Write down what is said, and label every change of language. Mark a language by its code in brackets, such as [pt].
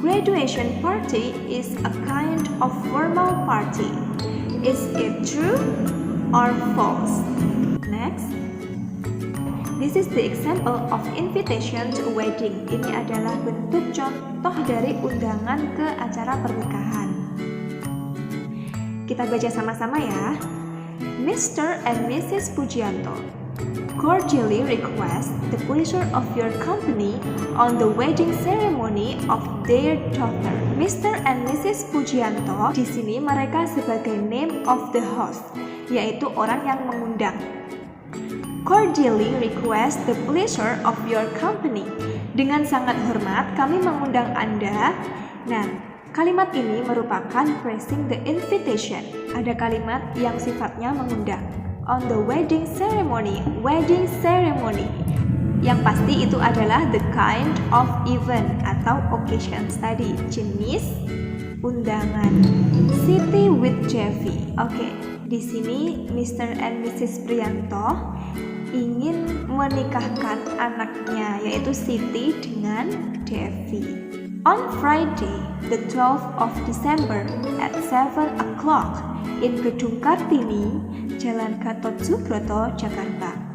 [en] Graduation party is a kind of formal party. Is it true or false? Next. This is the example of invitation to a wedding. [id] Ini adalah bentuk contoh dari undangan ke acara pernikahan. Kita baca sama-sama ya. Mr. and Mrs. [en] Pujianto cordially request the pleasure of your company on the wedding ceremony of their daughter. Mr. and Mrs. [id] Pujianto, di sini mereka sebagai [en] name of the host, [id] yaitu orang yang mengundang. [en] Cordially request the pleasure of your company. [id] Dengan sangat hormat, kami mengundang Anda. Nah, kalimat ini merupakan [en] praising the invitation. [id] Ada kalimat yang sifatnya mengundang. [en] On the wedding ceremony. Wedding ceremony. [id] Yang pasti itu adalah [en] the kind of event atau occasions tadi. [id] Jenis undangan. Siti with Jeffy. Oke, di sini Mr. and Mrs. Prianto ingin menikahkan anaknya, yaitu Siti dengan Devi. [en] On Friday, the 12th of December at 7 o'clock in Gedung Kartini, Jalan Gatot Subroto, Jakarta.